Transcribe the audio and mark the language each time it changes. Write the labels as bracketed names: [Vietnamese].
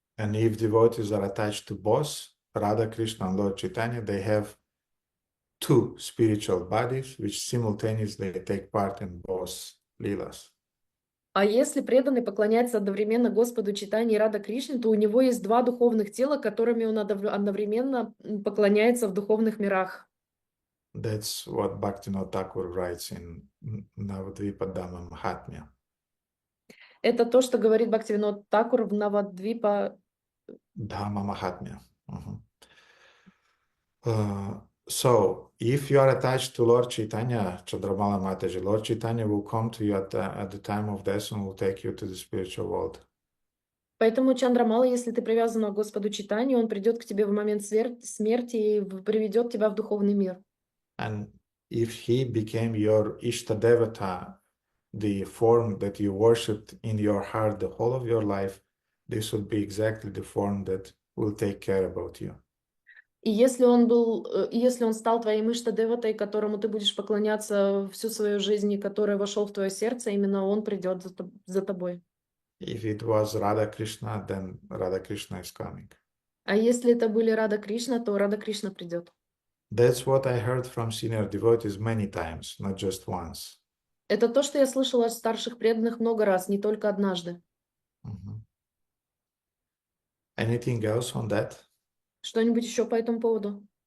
[English] And if devotees are attached to both Radha Krishna and Lord Chaitanya, they have two spiritual bodies which simultaneously take part in both Leelas. [Russian] А если преданный поклоняется одновременно Господу Чайтаньи и Рада Кришне, то у него есть два духовных тела, которыми он одновременно поклоняется в духовных мирах. [English] That's what Bhaktivinoda Thakur writes in Navadvipa Dhamma Mahatmya. [Russian] Это то, что говорит Бхактивинод Такур в Навадвипа. Dhamma Mahatmya. [English] So, if you are attached to Lord Chaitanya, Chandramala Mataji, Lord Chaitanya will come to you at the time of death and will take you to the spiritual world. [Russian] Поэтому, Чандрамала, если ты привязан к Господу Чайтаньи, он придет к тебе в момент смерти и приведет тебя в духовный мир. [English] And if he became your Ishtadevata, the form that you worshipped in your heart the whole of your life, this would be exactly the form that will take care about you. [Russian] И если он стал твоим Иштадеватой, которому ты будешь поклоняться всю свою жизнь, и который вошел в твое сердце, именно он придет за тобой. [English] If it was Radha Krishna, then Radha Krishna is coming. [Russian] А если это были Рада Кришна, то Рада Кришна придет. [English] That's what I heard from senior devotees many times, not just once. [Russian] Это то, что я слышала от старших преданных много раз, не только однажды. [English] Anything else on that? [Russian] Что-нибудь еще по этому поводу?